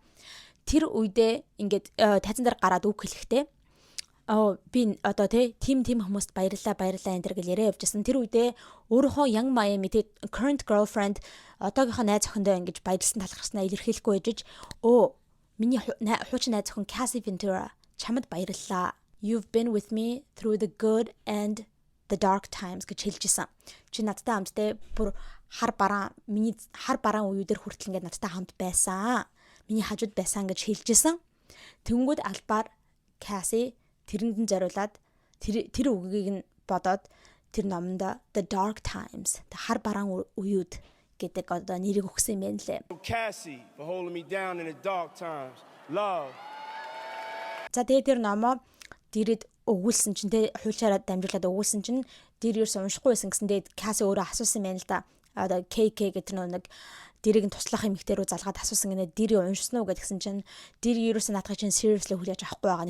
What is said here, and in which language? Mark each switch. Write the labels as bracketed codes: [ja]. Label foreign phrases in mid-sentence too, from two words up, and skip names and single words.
[mn] Тэр үедээ ингээд тайзан дээр гараад үг хэлэхдээ би одоо тийм хүмүүст баярлалаа энэ төр гэж яриа явжсэн. Тэр үедээ өөрийнхөө Young Miami-тэй [en] current girlfriend [mn] одоогийнхоо найз охиндоо ингэж баярлсан талхарснаа илэрхийлэхгүй ээжж миний хуучин найз охин Cassie Ventura чамд баярлалаа [en] You've been with me through the good and the dark times [mn] гэж хэлжсэн. Чи надтай хамтдаа бүр хар бараан үеүдэр хүртэл ингээд надтай хамт байсан. Миний хажууд байсан гэж хэлжсэн. Тэнгүүд албаар Cassie тэрэнд нь зориулаад тэр үгийг нь бодоод тэр номонд The Dark Times, хар бараан үеуд гэдэг одоо нэрийг өгсөн юм байна лээ. [en] Cassie for holding me down in the dark times. Love. [mn] За тэгээд тэр номоо дэрэд өгүүлсэн чинь тэ хуульчаараа дамжуулаад өгүүлсэн чинь дэр ерөөс уншихгүй байсан гэсэн тэгээд Cassie өөрөө асуусан юм байна л да. Одоо KK гэдэг нэг дэрийг нь туслах эмэгтэй рүү залгаад асуусан гинэ дэр уншсан уу гэдгсэн чинь дэр ерөөсөө наадах чинь seriously хүлээж авахгүй байгаа.